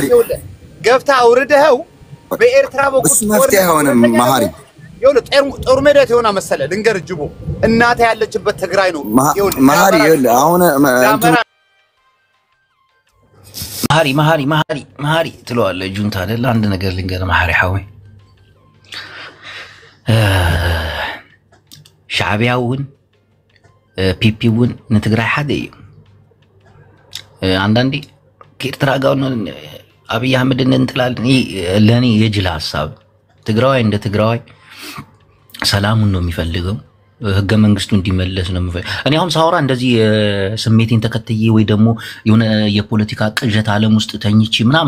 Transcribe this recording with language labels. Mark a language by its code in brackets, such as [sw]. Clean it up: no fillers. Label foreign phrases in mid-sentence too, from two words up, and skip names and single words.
[am] ገብታ አውርደኸው በኤርትራ በኩል መፍትሄ አይሆንም ማሪ ይኸውልህ ጦር ሜዳ የሆነ መሰለ ልንገር ጅቦ እናት ያለችበት ትግራይ ነው ይኸውልህ ማሪ ይኸውልህ አሁን መሐሪ ትለዋለህ ጁንታ አይደል አንድ ነገር ልንገር መሐሪ ሐዊ ሻዕቢያውን ፒፒውን [ti] ንትግራይ ሓደ እዩ [am] አንዳንዴ ከኤርትራ ጋር አብይ አህመድን እንጥላለን ለኔ የጅል ሐሳብ ትግራዋይ እንደ ትግራዋይ ሰላሙን ነው የሚፈልገው ህገ መንግስቱ እንዲመለስ ነው የሚፈልገው እኔ አሁን ሳወራ እንደዚህ ስሜቴን ተከትዬ ወይ ደግሞ የሆነ የፖለቲካ ቅዠት ዓለም ውስጥ ተኝቼ ምናምን